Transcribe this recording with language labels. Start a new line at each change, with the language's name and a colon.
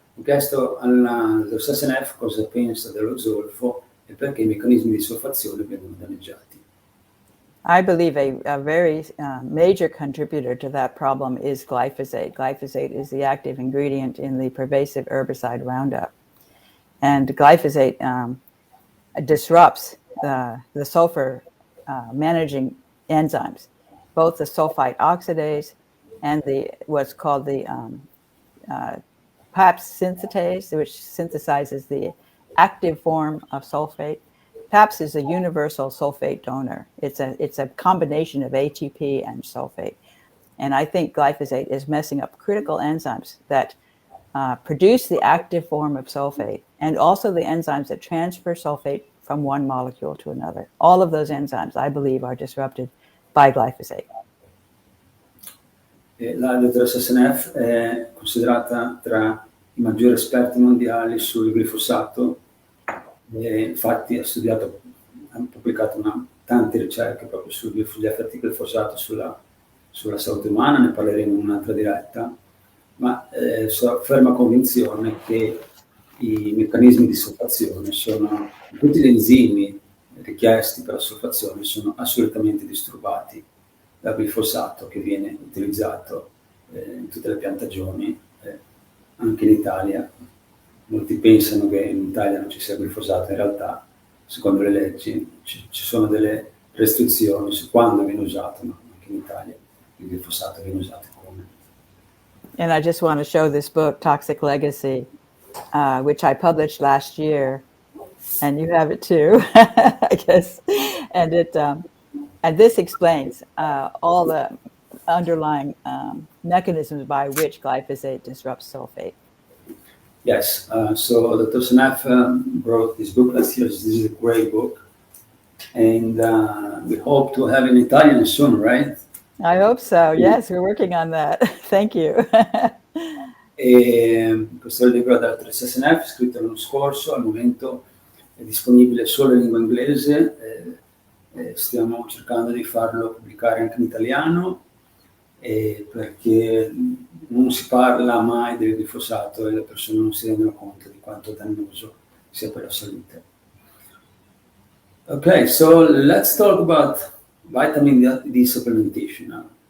Italian: Ho chiesto alla dottoressa Seneff cosa pensa dello zolfo e perché i meccanismi di solfazione vengono danneggiati.
English: I believe a very major contributor to that problem is glyphosate. Glyphosate is the active ingredient in the pervasive herbicide Roundup. And glyphosate disrupts the sulfur managing enzymes, both the sulfite oxidase and what's called the PAPS synthetase, which synthesizes the active form of sulfate. PAPS is a universal sulfate donor. It's a combination of ATP and sulfate. And I think glyphosate is messing up critical enzymes that produce the active form of sulfate, and also the enzymes that transfer sulfate from one molecule to another. All of those enzymes, I believe, are disrupted by glyphosate.
Italian: La dottoressa Seneff è considerata tra i maggiori esperti mondiali sul glifosato. Infatti ha pubblicato tante ricerche proprio sugli effetti del glifosato sulla salute umana, ne parleremo in un'altra diretta, ma sua ferma convinzione che i meccanismi di solfazione tutti gli enzimi richiesti per la solfazione sono assolutamente disturbati dal glifosato, che viene utilizzato in tutte le piantagioni, anche in Italia. Molti pensano che in Italia non ci sia glifosato, in realtà secondo le leggi ci sono delle restrizioni su quando viene usato, ma anche in Italia il glifosato viene usato come.
English: And I just want to show this book, Toxic Legacy, which I published last year, and you have it too, I guess. And and this explains all the underlying mechanisms by which glyphosate disrupts sulfate. Yes, so Dr. Seneff wrote this book last year. This is a great book, and we hope to have it in Italian soon, right? I hope so. Yes, we're working on that. Thank you.
Italian: Questo è il libro della dottoressa Seneff, scritto l'anno scorso. Al momento è disponibile solo in lingua inglese. Stiamo cercando di farlo pubblicare anche in italiano, perché non si parla mai del glifosato e le persone non si rendono conto di quanto dannoso sia per la salute.
English: Okay, so let's talk about vitamin D supplementation now.